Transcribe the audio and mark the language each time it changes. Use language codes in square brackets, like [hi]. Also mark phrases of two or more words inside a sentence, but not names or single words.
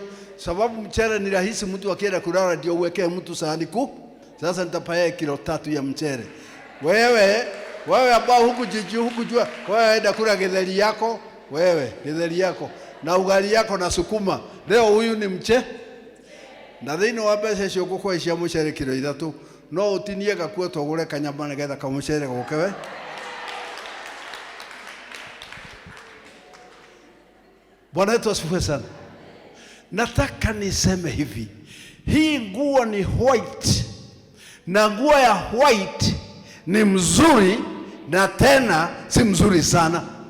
[sw] Sababu mchele ni rahisi, mtu akienda kulala ndio uwekee mtu sahani kuu. Sasa nitapaya kilo 3 ya mchele. Wewe ambao hukujua, wewe enda kula githeri yako, githeri yako na ugali yako na sukuma. Leo huyu ni na [ki] thĩinĩ wa mbeca cio ngũkũhe cia mũcere kilo 3, no ũtinie gakuo tũgũre kanyama nĩgetha kamũcere gũke. [sw] Bwana wetu asifiwe sana. Nataka niseme hivi, hii nguo ni white, na nguo ya white ni mzuri na tena si mzuri sana.